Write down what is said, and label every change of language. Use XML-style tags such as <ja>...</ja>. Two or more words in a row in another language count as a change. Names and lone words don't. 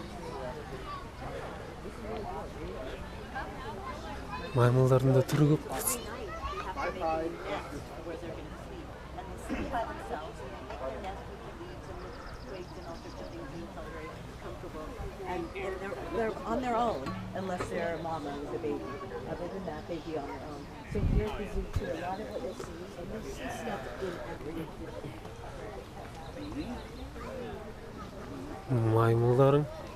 <kk>Маймылдардың да түрі көп.</kk> <en>And they're on their own unless their mama is a baby. Other than that, they'd be on their own. So here at the zoo too, a lot of what you'll see, and you'll see stuff in every</en> <kk>Маймылдарың.</kk>